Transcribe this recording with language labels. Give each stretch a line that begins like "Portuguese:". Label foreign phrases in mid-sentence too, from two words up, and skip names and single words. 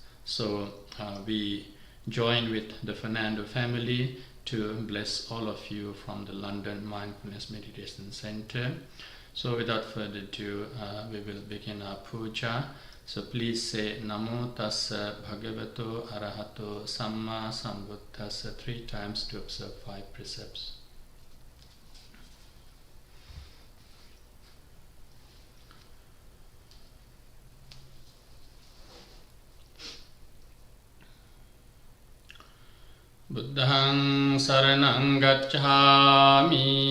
English: So we join with the Fernando family to bless all of you from the London Mindfulness Meditation Center. So without further ado, we will begin our puja. So please say
Pali: Namo Tassa Bhagavato Arahato Samma Sambuddhassa
English: 3 times to observe 5 precepts.
Pali: Buddhaṃ saraṇaṃ gacchāmi,